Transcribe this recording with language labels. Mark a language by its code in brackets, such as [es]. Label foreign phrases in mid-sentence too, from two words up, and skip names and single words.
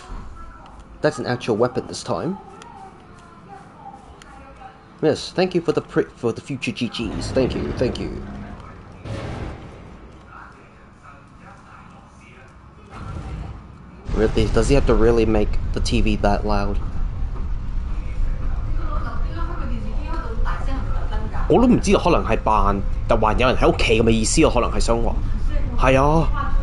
[en] That's an actual weapon this time. Yes, thank you for the future GGs. Thank you, thank you. Really, does he have to really make the TV that loud? [yue] 我都唔知道，可能係扮，但還有人喺屋企咁嘅意思咯，可能係想話，係啊。